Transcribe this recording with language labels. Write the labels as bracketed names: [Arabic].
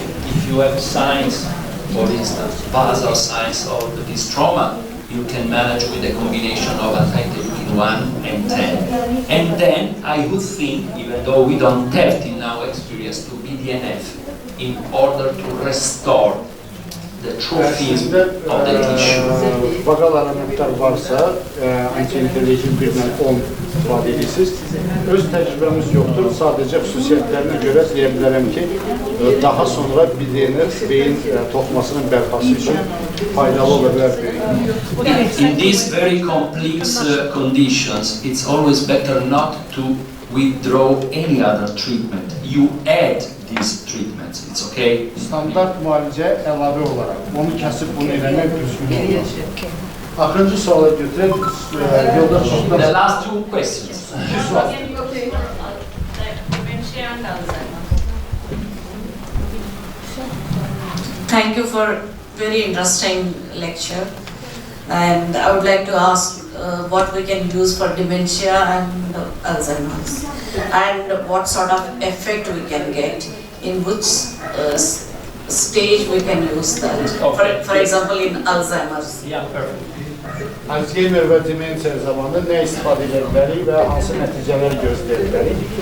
[English] If you have signs, for instance, basal signs of this trauma, you can manage with a combination of anti-interleukin 1 and 10. And then I would think, even though we don't have till now experience, to BDNF in order to restore the trophism of the tissue. [Azerbaijani] Vaqal elementlər varsa, anti-interleukin 1-dən 10 istifadə edirsiniz. Öz təcrübəmiz yoxdur, sadəcə xüsusiyyətlərinə görə deyə bilərəm ki, daha sonra BDNF beyin toxumasının bərpası üçün faydalı ola bilər. [English] In these very complex conditions, it's always better not to withdraw any other treatment. You add these treatments, it's okay? [Azerbaijani] Standart müalicə əlavə olaraq, onu kəsib bunu eləmək düzgün olmaz. Axırıncı suala götürək, yoldaş çoxdan... [English] The last two questions. Thank you for very interesting lecture, and I would like to ask what we can use for dementia and Alzheimer's, and what sort of effect we can get, in which stage we can use that. For example, in Alzheimer's. Yeah, perfect. [Azerbaijani] Alzheimer və demensiya zamanında nə istifadə edə bilərik və hansı nəticələr gözləyə bilərik?